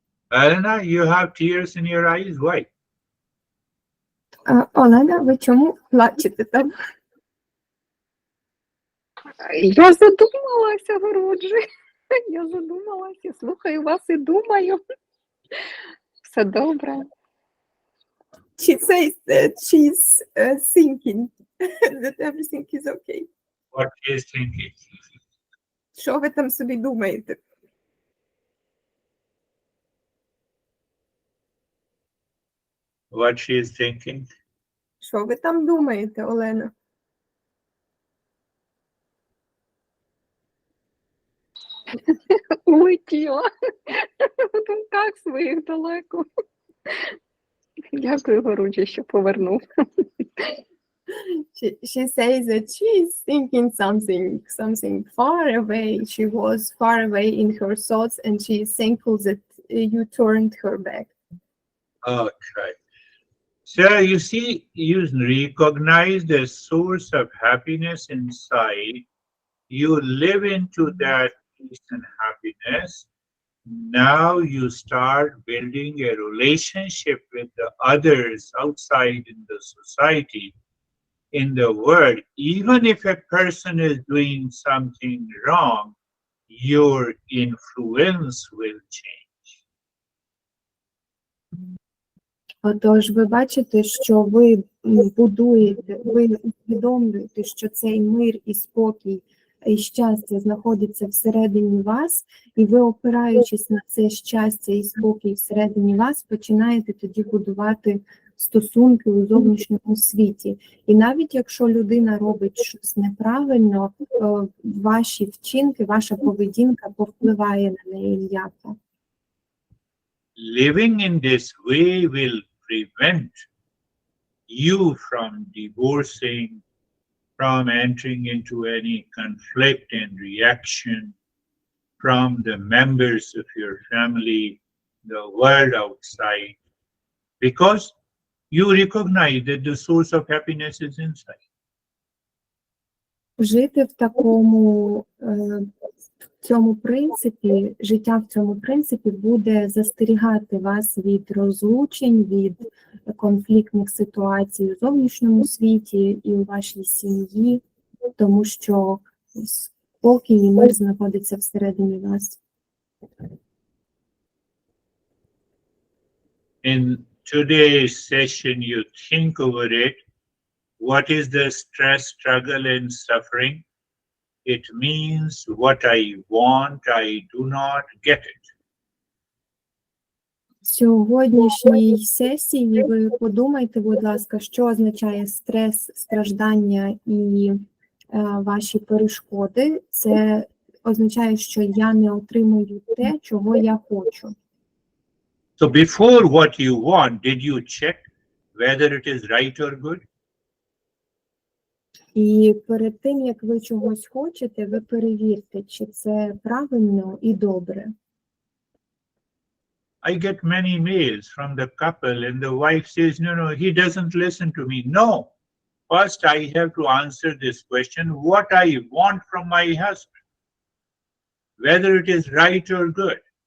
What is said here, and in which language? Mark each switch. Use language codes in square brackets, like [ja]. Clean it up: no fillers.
[en] Elena, you have tears in your eyes. Why? [uk] Олена, ви чому плачете там? Я задумалася, Гуруджі. Я задумалася, слухаю вас і думаю. Все добре. [en] She says that she's thinking that everything is okay. What is thinking? [uk] Що ви там собі думаєте? [en] What she is thinking? [uk] Що ви там думаєте, Олена? Улетіла. В думках своїх далеко. Дякую, Гуруджі, що повернув. [en] She says that she is thinking something far away. She was far away in her thoughts, and she is thankful that you turned her back. Okay. So you see, you recognize the source of happiness inside, you live into that peace and happiness. Now you start building a relationship with the others outside in the society, in the world. Even if a person is doing something wrong, your influence will change. [uk] Отож, ви бачите, що ви будуєте, ви усвідомлюєте, що цей мир і спокій і щастя знаходиться всередині вас, і ви, опираючись на це щастя і спокій всередині вас, починаєте тоді будувати стосунки у зовнішньому світі. І навіть якщо людина робить щось неправильно, ваші вчинки, ваша поведінка повпливає на неї м'яко. [en] Living in this way will prevent you from divorcing, from entering into any conflict and reaction from the members of your family, the world outside, because you recognize that the source of happiness is inside. [uk] Жити в такому цьому принципі, життя в цьому принципі буде застерігати вас від розлучень, від конфліктних ситуацій у зовнішньому світі і у вашій сім'ї, тому що спокій і мир знаходиться всередині вас. [en] In today's session, you think over it. What is the stress, struggle, and suffering? It means what I want, I do not get it. [uk] В сьогоднішній сесії ви подумайте, будь ласка, що означає стрес, страждання і ваші перешкоди. Це означає, що я не отримую те, чого я хочу. [en] So before what you want, did you check whether it is right or good? [uk] І перед тим, як ви чогось хочете, ви перевірте, чи це правильно і добре. [en] I get many mails from the couple and the wife says, no, he doesn't listen to me. No, first I have to answer this question, what I want from my husband, whether it is right or good.